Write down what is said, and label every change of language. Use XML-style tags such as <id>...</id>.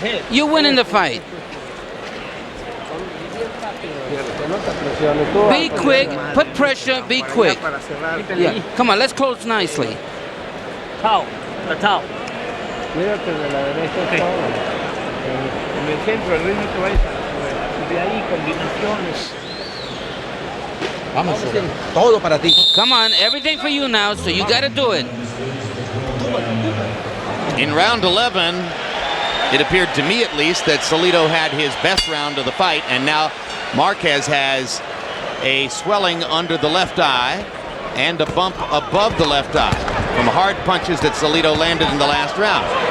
<en>You win in the fight. Be quick, put pressure, be quick. Yeah. Come on, let's close nicely.</en> <es>Cuídate de la derecha todo. En el centro, el ritmo que vayas a de ahí combinaciones. Vamos, todo para ti.</es> <en>Come on, everything for you now, so you got to do it. In round 11, it appeared to me at least that Salido had his best round of the fight, and now Marquez has a swelling under the left eye and a bump above the left eye from hard punches that Salido landed in the last round.</en>